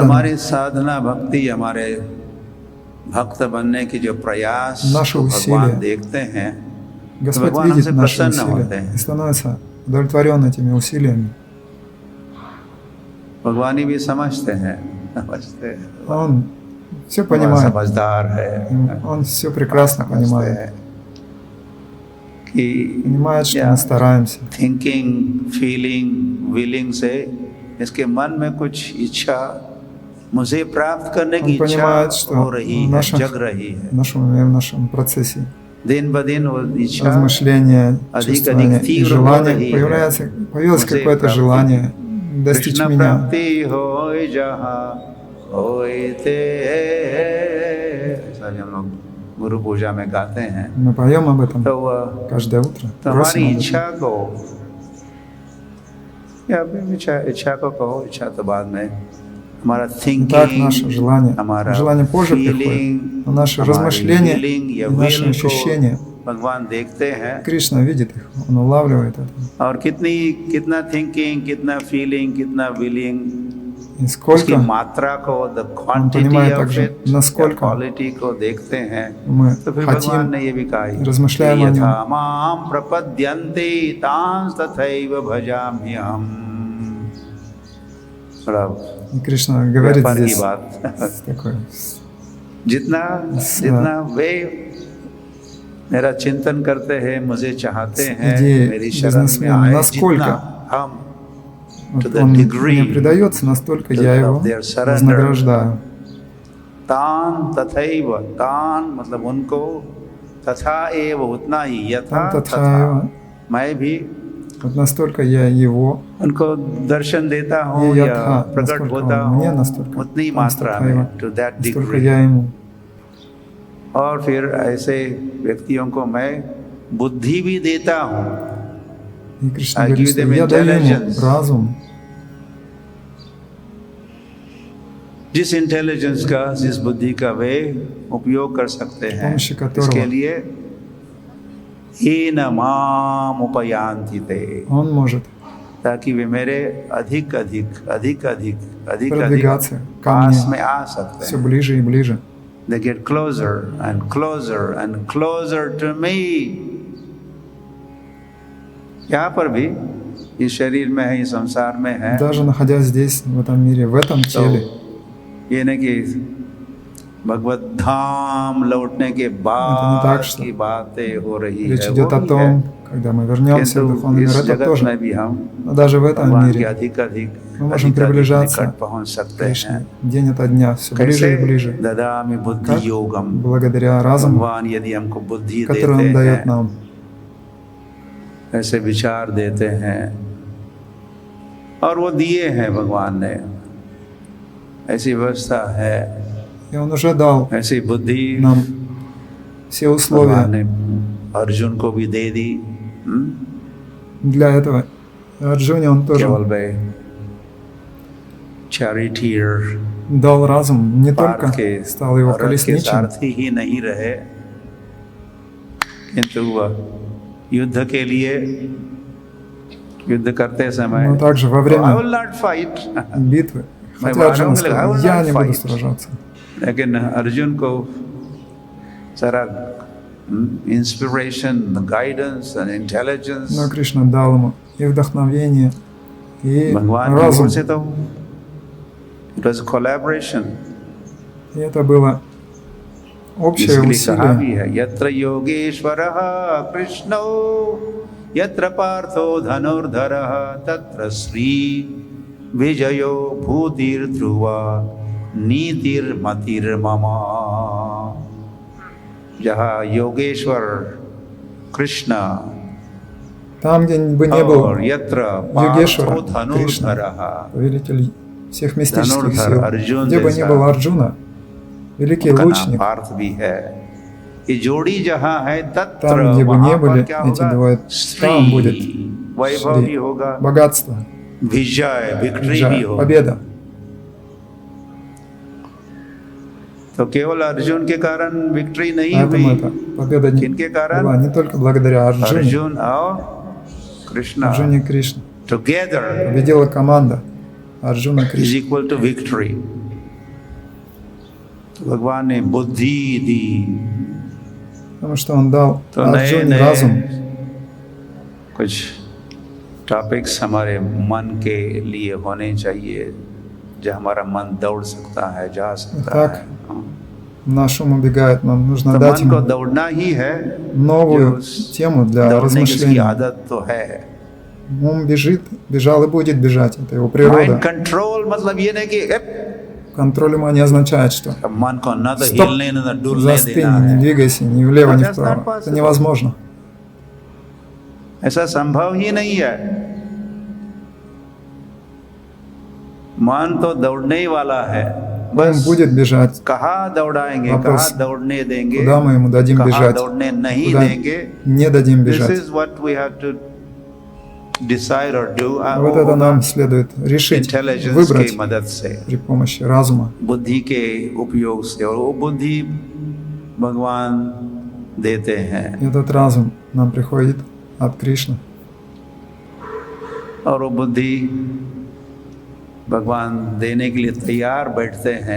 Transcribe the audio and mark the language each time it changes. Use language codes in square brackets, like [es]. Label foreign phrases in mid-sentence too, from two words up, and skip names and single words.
[hi] हमारी साधना भक्ति, हमारे भक्त बनने की जो प्रयास [ru] Наши [hi] को भगवान [ru] усилия. [hi] देखते हैं, [ru] Господь [hi] भगवान [ru] видит [hi] हमसे [ru] наши [hi] प्रसन्न होते [ru] усилия [hi] हैं। [ru] и становится удовлетворен этими усилиями. [hi] भगवान ही भी समझते हैं। [ru] Он все [hi] भगवान [ru] понимает, [hi] समझदार है, [ru] он все прекрасно [hi] समझते [ru] понимает, [hi] हैं कि [ru] понимает, что [hi] क्या [ru] мы стараемся. [en] thinking, feeling, willing [hi] से इसके मन में कुछ इच्छा, मुझे प्राप्त करने की [ru] Он [hi] इच्छा [ru] понимает, что [hi] हो रही [ru] в [hi] है, [ru] нашем, [hi] जग रही है। [ru] в нашем уме, в нашем процессе [hi] दिन ब दिन वो इच्छा [ru] размышления, [hi] अधिक [ru] чувствования [hi] अधिक [ru] и [hi] तीव्र हो [ru] желания [hi] रही है। [ru] появилось [hi] मुझे [ru] какое-то [hi] प्राप्ति [ru] желание достичь [hi] कृष्ण [ru] меня. [hi] प्राप्ति होए जहाँ होते, ऐसा भी हम लोग गुरु पूजा में गाते हैं। [ru] Мы поем об этом [hi] तो वह [ru] каждое утро. [hi] तो [ru] Просим [hi] हमारी [ru] об этом. [hi] इच्छा को, या अभी इच्छा को कहो, इच्छा तो बाद में, हमारा [ru] Итак, наше [hi] थिंकिंग, [ru] желание, [hi] हमारा [ru] желание позже приходит, [hi] फीलिंग, [ru] но наши [hi] हमारी [ru] размышления [hi] फीलिंग या [ru] и наши [hi] विल को [ru] ощущения, [hi] भगवान देखते हैं। [ru] Кришна видит их, он улавливает это. [hi] और कितना थिंकिंग, कितना फीलिंग, कितना विलिंग, [ru] И [hi] उसकी [ru] сколько [hi] मात्रा को, द [ru] понимает [en] quantity of [ru] также, [en] इट, [ru] насколько [hi] क्वालिटी को देखते हैं। [ru] мы [hi] तो फिर भगवान [ru] хотим, [hi] ने ये भी कहा है, [ru] размышляем о [sa] यथा [ru] нем. [sa] मां प्रपद्यन्ते तांस तथैव भजाम्यहम्। [hi] बड़ा [ru] И Кришна говорит [hi] व्यापार की [ru] здесь [hi] बात। [ru] такое. [hi] जितना वे मेरा चिंतन करते हैं, मुझे चाहते हैं, [ru] идеей [hi] मेरी शरण में [ru] бизнесмена, [hi] आए, [ru] насколько [hi] जितना हम [ru] Вот [en] to the [ru] он [en] degree [ru] мне предается, настолько [en] of [hi] я его [en] their surrender. [ru] вознаграждаю. [sa] तान तथैव, [hi] तान मतलब उनको, [sa] तथा एव [hi] उतना ही, यथा [ru] Там [hi] तथा [ru] Татхаева, [hi] मैं भी [ru] вот настолько я его, [hi] उनको दर्शन देता हूँ ये या यथा, प्रकट [ru] насколько [hi] होता [ru] он мне, [hi] हूँ, [ru] настолько [hi] उतनी [ru] он [hi] मात्रा में, [ru] Татхаева, [en] to that [ru] настолько [en] degree। [ru] я ему. [hi] और फिर ऐसे व्यक्तियों को मैं बुद्धि भी देता हूँ। [ru] И Кришна [en] I [ru] говорит, [en] give [ru] что [en] them [ru] я даю ему [en] intelligence. [ru] разум, [hi] जिस इंटेलिजेंस का, जिस बुद्धि का वे उपयोग कर सकते हैं, [ru] помощи которого [hi] इसके लिए [sa] येन माम उपयान्ति ते, [ru] он может [hi] ताकि वे मेरे अधिक अधिक अधिक अधिक अधिक अधिक [ru] продвигаться ко [hi] पास [ru] мне [hi] में आ सकते [ru] все [hi] हैं। [ru] ближе и ближе. [en] They get closer and closer and closer to me। [hi] यहाँ पर भी, इस शरीर में है, इस संसार में है, [ru] Даже находясь здесь, в этом мире, в этом [hi] तो [ru] теле, [hi] ये नहीं कि भगवत धाम लौटने के [ru] так, [hi] बाद [ru] что [hi] की बातें हो रही [ru] речь [hi] है, [ru] идет [hi] वो [ru] о [hi] भी है। [ru] том, когда мы вернемся в [hi] किंतु [ru] духовный [hi] इस [ru] мир, это [hi] जगत [ru] тоже. [hi] में भी हम [ru] Но даже в этом [hi] भगवान के [ru] мире [hi] अधिक अधिक [ru] мы можем [hi] अधिक अधिक [ru] приближаться [hi] निकट पहुंच सकते [ru] Кришне [hi] हैं। [ru] день ото дня, все ближе [hi] कैसे? [ru] и ближе. [sa] ददामि बुद्धि [ru] Как? [sa] योगम। [ru] Благодаря разуму, [hi] भगवान यदि हमको बुद्धि [ru] который [hi] देते [ru] Он дает [hi] हैं, [ru] нам, [hi] ऐसे विचार देते हैं, और वो दिए हैं भगवान ने, ऐसी व्यवस्था है, [ru] и Он уже дал [hi] ऐसी बुद्धि [ru] нам все [hi] भगवान [ru] условия [hi] ने अर्जुन को भी दे दी। [ru] для этого. Арджуне Он тоже [hi] केवल वे चैरिटियर, [ru] дал разум, не [hi] पार्थ [ru] только [hi] के [ru] стал его [hi] रथ के [ru] колесничим, [hi] सारथी ही नहीं रहे, किंतु वह युद्ध के लिए, युद्ध करते समय, [ru] но также во [en] I [ru] время [en] will not fight, [ru] битвы. [hi] मैं [ru] Хотя Арджуна [hi] मारूंगा, [en] I will [ru] сказал, я [en] not [ru] не буду [en] fight। [ru] сражаться. [hi] लेकिन अर्जुन को सारा [en] inspiration, guidance and intelligence [ru] Но Кришна дал ему и вдохновение, и [hi] भगवान की [ru] разум. [hi] ओर से, तो [en] it was a collaboration। [ru] И это было общее [hi] इसके लिए कहा भी [ru] усилие. [hi] है, [sa] यत्र योगेश्वरः कृष्णो यत्र पार्थो धनुर्धरः तत्र श्री विजयो भूतिर्ध्रुवा नीतिर्मतिर्मम। [hi] जहाँ योगेश्वर कृष्ण [ru] Там, где бы не был [hi] और यत्र [ru] Йогешвара, [hi] पार्थो [ru] Кришна, [hi] धनुर्धरः, [ru] повелитель всех мистических [hi] धनुर्धर [ru] сил, [hi] अर्जुन [ru] где бы ни [hi] जैसा [ru] был Арджуна, великий [hi] उनका नाम [ru] лучник, [hi] पार्थ भी है। ये जोड़ी जहाँ है तत्र [ru] Там, где бы [hi] वहाँ [ru] не [hi] पर [ru] были [hi] क्या [ru] эти [hi] होगा? [ru] двое, там будет [hi] वैभव भी [ru] Шри, [hi] होगा, [ru] богатство, [hi] विजय विक्ट्री भी [ru] Джая, [hi] होगा। [ru] победа. [hi] तो केवल अर्जुन के कारण विक्ट्री नहीं [ru] Поэтому [hi] हुई, [ru] эта победа [hi] किनके कारण? [ru] была не только благодаря Арджуне, [hi] अर्जुन और कृष्णा [ru] Арджуне и Кришне. [en] टुगेदर [ru] Победила команда Арджуна [en] इज [ru] Кришна. [en] equal to victory. [hi] भगवान ने बुद्धि दी, [ru] Потому что он дал [hi] तो नए [ru] Арджуне [hi] नए [ru] разум. [hi] कुछ टॉपिक्स हमारे मन के लिए होने चाहिए, जो हमारा मन दौड़ सकता है, जा सकता [ru] Так. [hi] है। [ru] Наш ум убегает, нам нужно [hi] तो [ru] дать [hi] मन को [ru] ему [hi] दौड़ना ही है, [ru] новую тему для [hi] दौड़ने की उसकी [ru] размышления. [hi] आदत तो है। [ru] Ум бежит, бежал и будет бежать. Это его [en] माइंड [ru] природа. [hi] कंट्रोल मतलब ये नहीं कि [ru] Контроль ума не означает, что [hi] मन को न तो [ru] Стоп. [hi] हिलने न तो डुलने [ru] застынь, [hi] देना [ru] не [hi] है। [ru] двигайся ни влево, ни [en] That's not [ru] вправо. Это [en] possible. [ru] невозможно. [hi] ऐसा संभव ही नहीं है। मन तो दौड़ने ही वाला है, [ru] Он [hi] बस [ru] будет बежать. [hi] कहाँ दौड़ाएंगे, [ru] Вопрос, [hi] कहाँ दौड़ने देंगे, [ru] Куда мы ему дадим [hi] कहाँ [ru] бежать? [hi] दौड़ने नहीं [ru] Куда [hi] देंगे। [ru] не дадим [en] This [ru] бежать? [en] is what we have to decide or do. [ru] Вот это нам следует решить, [hi] इंटेलिजेंस [ru] выбрать [hi] की मदद से, [ru] при помощи разума. [hi] बुद्धि के उपयोग से, और वो बुद्धि भगवान देते हैं, [ru] Этот разум нам приходит от Кришны. [hi] और वो बुद्धि भगवान देने के लिए तैयार बैठते हैं,